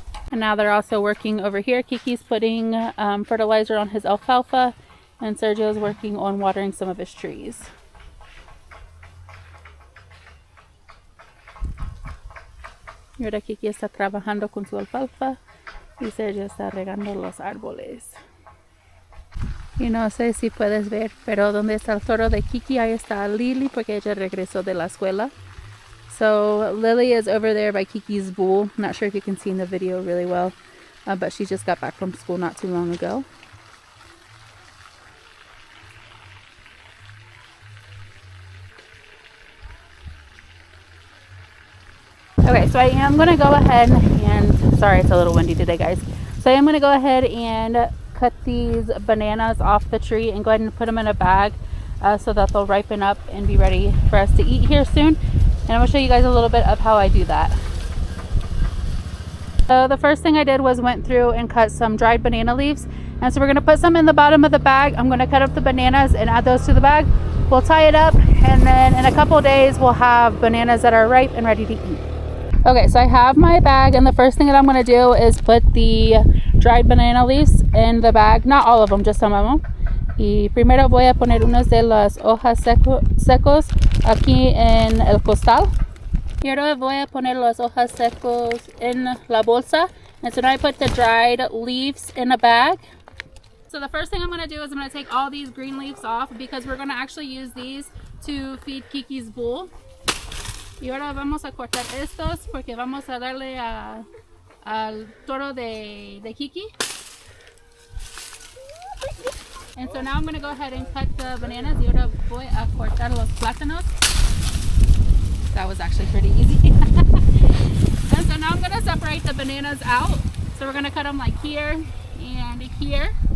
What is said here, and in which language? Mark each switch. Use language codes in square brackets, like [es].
[en] And now they're also working over here. Kiki's putting fertilizer on his alfalfa, and Sergio's working on watering some of his trees. [es] Y ahora Kiki está trabajando con su alfalfa y Sergio está regando los árboles. Y no sé si puedes ver, pero donde está el toro de Kiki, ahí está Lily, porque ella regresó de la escuela. [en] So Lily is over there by Kiki's bull. Not sure if you can see in the video really well, but she just got back from school not too long ago. Okay, so I am going to go ahead and, sorry it's a little windy today guys. So I am going to go ahead and cut these bananas off the tree and go ahead and put them in a bag so that they'll ripen up and be ready for us to eat here soon. And I'm going to show you guys a little bit of how I do that. So the first thing I did was went through and cut some dried banana leaves. And so we're going to put some in the bottom of the bag. I'm going to cut up the bananas and add those to the bag. We'll tie it up, and then in a couple of days we'll have bananas that are ripe and ready to eat. Okay, so I have my bag, and the first thing that I'm going to do is put the dried banana leaves in the bag. Not all of them, just some of them. [es] Y primero voy a poner unas de las hojas secos aquí en el costal. Y ahora voy a poner las hojas secos en la bolsa. [en] And so now I put the dried leaves in a bag. So the first thing I'm going to do is I'm going to take all these green leaves off, because we're going to actually use these to feed Kiki's bull. [es] Y ahora vamos a cortar estos porque vamos a darle al toro de Kiki. [en] And so now I'm going to go ahead and cut the bananas. [es] Y ahora voy a cortar los plátanos. [en] That was actually pretty easy. And so now I'm going to separate the bananas out. So we're going to cut them like here and here.